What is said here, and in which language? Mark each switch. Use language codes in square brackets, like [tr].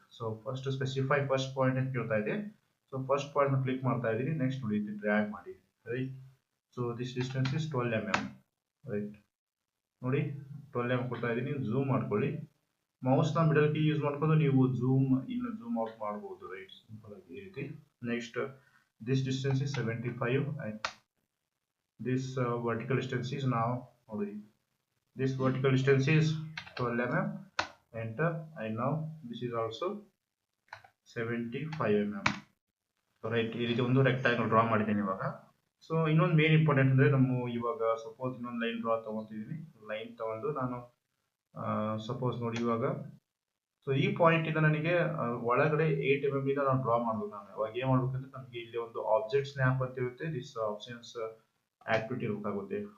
[kn] So first specify first point ಅಂತ ಕೇಳ್ತಾ ಇದೆ. ಸೊ ಫಸ್ಟ್ ಪಾಯಿಂಟ್ ಕ್ಲಿಕ್ ಮಾಡ್ತಾ ಇದ್ದೀನಿ. ನೆಕ್ಸ್ಟ್ ನೋಡಿ ಡ್ರ್ಯಾಗ್ ಮಾಡಿ, [en] Right. So this distance is 12 mm, right. [kn] ನೋಡಿ 12 mm ಕೊಡ್ತಾ ಇದ್ದೀನಿ. ಝೂಮ್ ಮಾಡ್ಕೊಳ್ಳಿ. ಮೌಸ್ ನ ಮಿಡಲ್ ಕೀ ಯೂಸ್ ಮಾಡ್ಕೊಂಡು ನೀವು ಝೂಮ್ ಇನ್ ಝೂಮ್ ಔಟ್ ಮಾಡಬಹುದು, ರೈಟ್. ಸಿಂಪಲ್ ಆಗಿ ಈ ರೀತಿ. [en] Next this distance is 75 and this vertical distance is now ನೋಡಿ, this vertical distance is 12 mm. Enter. and now this is also 75 mm, right. [kn] ಈ ರೀತಿ ಒಂದು ರೆಕ್ಟಾಂಗಲ್ ಡ್ರಾ ಮಾಡಿದ್ದೀನಿ ಇವಾಗ. ಸೊ ಇನ್ನೊಂದು ಮೇನ್ ಇಂಪಾರ್ಟೆಂಟ್ ಅಂದ್ರೆ ನಮ್ಮ ಇವಾಗ ಸಪೋಸ್ ಇನ್ನೊಂದು ಲೈನ್ ಡ್ರಾ ತಗೊಂತಿದ್ದೀನಿ. ಲೈನ್ ತಗೊಂಡು ನಾನು ಸಪೋಸ್ ನೋಡಿ ಇವಾಗ, ಸೊ ಈ ಪಾಯಿಂಟ್ ಇಂದ ನನಗೆ ಒಳಗಡೆ 8 mm ಇಂದ ನಾನು ಡ್ರಾ ಮಾಡ್ಬೇಕು. ನಾನು ಅವಾಗ ಏನ್ ಮಾಡ್ಬೇಕಂದ್ರೆ ನಮಗೆ ಇಲ್ಲಿ ಒಂದು ಆಬ್ಜೆಕ್ಟ್ ಸ್ನ್ಯಾಪ್ ಅಂತ ಇರುತ್ತೆ. ದಿಸ್ ಆಪ್ಷನ್ಸ್ ಆಕ್ಟಿವಿಟಿ ಇರಬೇಕಾಗುತ್ತೆ.